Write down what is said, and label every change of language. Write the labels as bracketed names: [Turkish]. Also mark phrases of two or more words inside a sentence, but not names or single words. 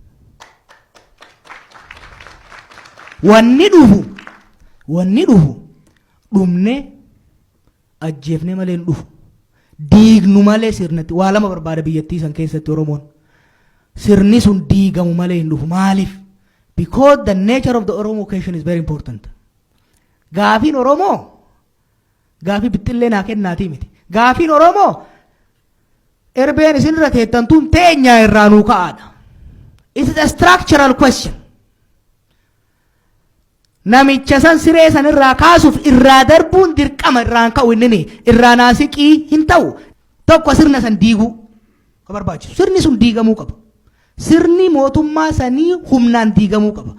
[Oromo] Wanni dhufu dhumne ajjeefne malee hin dhufu. Diignu malee sirnatti waa lama barbaada biyyattii san keessatti Oromoon. Sirni sun diigamu malee hin dhufu. Maaliif? [English] Because the nature of the Oromo question is very important. [Oromo] Gaafiin Oromoo gaafii bittillee naa kennaatii miti. Gaafiin Oromoo erbeen isin irra teettantuun teenyaa irraa nuu ka'aadha. [English] It is a structural question. [Oromo] Namicha san siree san irraa kaasuuf irraa darbuun dirqama irraan ka'u inni irraa naasiqii hin ta'u. Tokko sirna san diiguu ka barbaachisu. Sirni sun diigamuu qaba. Sirni mootummaa sanii humnaan diigamuu qaba.